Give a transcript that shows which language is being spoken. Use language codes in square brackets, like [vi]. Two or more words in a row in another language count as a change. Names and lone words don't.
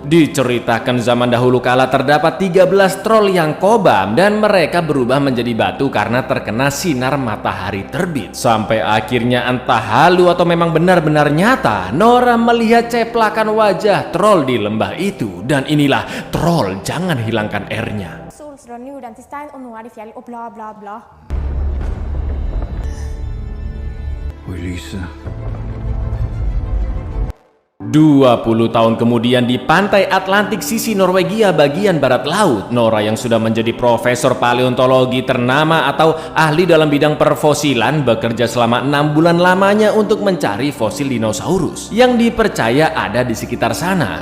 [id] Diceritakan zaman dahulu kala terdapat 13 troll yang kobam dan mereka berubah menjadi batu karena terkena sinar matahari terbit. Sampai akhirnya entah halu atau memang benar-benar nyata, Nora melihat ceplakan wajah troll di lembah itu, dan inilah troll, jangan hilangkan R-nya. [no] Solstrømmen gjorde den til stein, og nå er det fjell, og bla bla bla. Oi, lyset. [id] 20 tahun kemudian di pantai Atlantik sisi Norwegia bagian barat laut, Nora yang sudah menjadi profesor paleontologi ternama atau ahli dalam bidang perfosilan bekerja selama 6 bulan lamanya untuk mencari fosil dinosaurus yang dipercaya ada di sekitar sana.